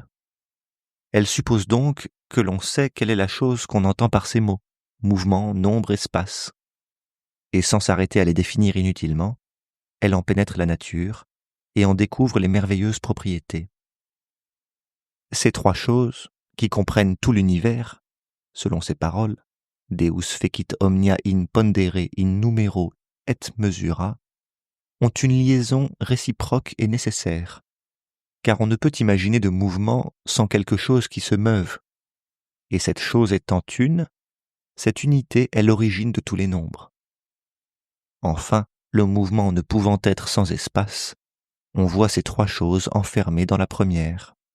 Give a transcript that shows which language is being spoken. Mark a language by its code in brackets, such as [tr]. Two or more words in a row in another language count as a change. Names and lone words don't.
[fr] Elle suppose donc que l'on sait quelle est la chose qu'on entend par ces mots, mouvement, nombre, espace. Et sans s'arrêter à les définir inutilement, elle en pénètre la nature et en découvre les merveilleuses propriétés. Ces trois choses, qui comprennent tout l'univers, selon ses paroles, [la] Deus fecit omnia in pondere in numero et mesura, [fr] ont une liaison réciproque et nécessaire, car on ne peut imaginer de mouvement sans quelque chose qui se meuve, et cette chose étant une, cette unité est l'origine de tous les nombres. Enfin, le mouvement ne pouvant être sans espace, on voit ces trois choses enfermées dans la première.